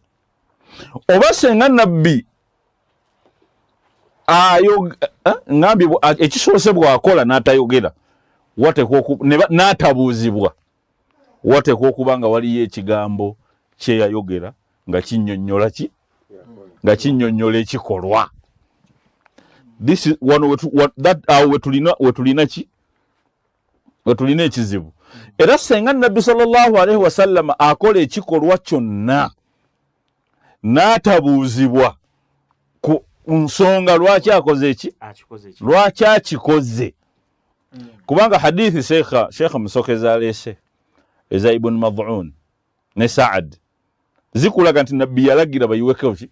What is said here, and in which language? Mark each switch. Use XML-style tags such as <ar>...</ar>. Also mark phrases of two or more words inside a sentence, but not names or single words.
<lg>Oba senga Nabbi ngambye ekisoose bw'akola n'atayogera, n'atabuuzibwa, wateekwa okuba nga waliyo ekigambo kyeyayogera nga kinnyonnyola ki? Nga kinnyonnyola ekikolwa. Awo wetulina ki? Wetulina ekizibu. Era senga Nabbi</lg> <ar>صلى الله عليه وسلم</ar> <lg>akola ekikolwa kyonna n'atabuuzibwa ku nsonga lwaki akoze eki? Lwaki akikoze? Kubanga hadithi Sheikh Musokeza aleese eza Ibn Mad'un ne Sa'ad zikulaga nti Nabbi yalagira bayiweko ki?</lg>